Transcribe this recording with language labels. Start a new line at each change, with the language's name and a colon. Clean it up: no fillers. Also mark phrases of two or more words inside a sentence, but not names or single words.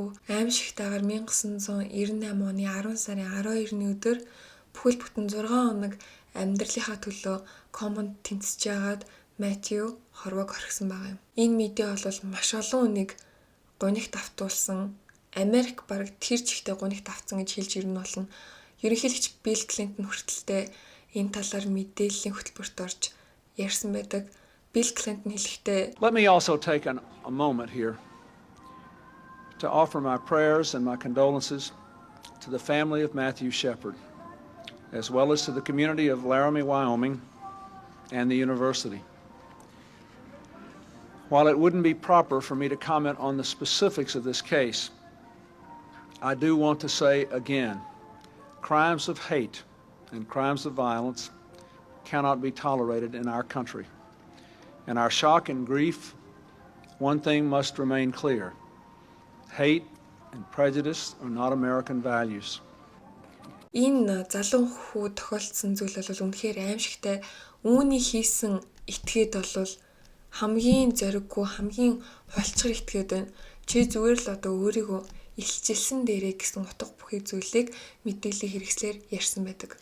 Mongolian: Аимшигтайгаар 1998 оны 10 сарын 12-ны өдөр бүхэл бүтэн 6 хоног амьдралынхаа төлөө комонд тэнцэж байгаад Мэтью хорвоог орхисон байгаа юм. Энэ мэдээ бол маш олон хүнийг гунигт автуулсан. Америк бараг тэр чигтээ гунигт автсан гэж хэлж ирнэ болно. Ерөнхийлөгч Билл Клинтон хүртэлтэй энэ талаар мэдээллийн хөтөлбөрт орж ярьсан байдаг. Билл Клинтон хэлэхдээ
English: Let me also take a moment here to offer my prayers and my condolences to the family of Matthew Shepard, as well as to the community of Laramie, Wyoming, and the university. While it wouldn't be proper for me to comment on the specifics of this case, I do want to say again, crimes of hate and crimes of violence cannot be tolerated in our country. In our shock and grief, one thing must remain clear. Hate and prejudice are not American values.
Mongolian: Энэ залуу хүү тохиолдсон зүйл бол үнэхээр аимшигтай. Үүний хийсэн этгээд бол хамгийн зориггүй, хамгийн хулчгар этгээд байна. Чи зүгээр л өөрийгөө илчилсэн дээрээ гэсэн утга бүхий зүйлийг мэдээллийн хэрэгслэр ярьсан байдаг.